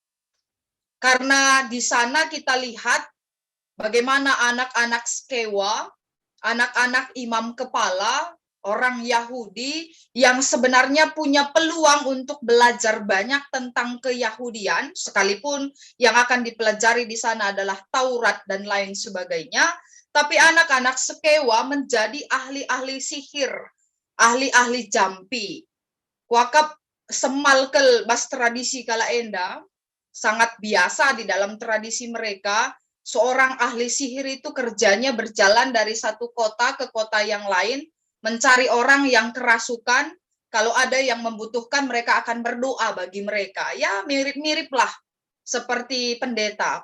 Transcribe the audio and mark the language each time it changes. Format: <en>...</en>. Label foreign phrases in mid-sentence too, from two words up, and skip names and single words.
<id>Karena di sana kita lihat bagaimana anak-anak Skewa, anak-anak imam kepala, orang Yahudi yang sebenarnya punya peluang untuk belajar banyak tentang keyahudian, sekalipun yang akan dipelajari di sana adalah Taurat dan lain sebagainya, tapi anak-anak Skewa menjadi ahli-ahli sihir, ahli-ahli jampi.</id> <btx>Wakap semalkel bas tradisi kala enda,</btx> <id>sangat biasa di dalam tradisi mereka, seorang ahli sihir itu kerjanya berjalan dari satu kota ke kota yang lain, mencari orang yang kerasukan. Kalau ada yang membutuhkan, mereka akan berdoa bagi mereka. Ya, mirip-mirip lah seperti pendeta.</id>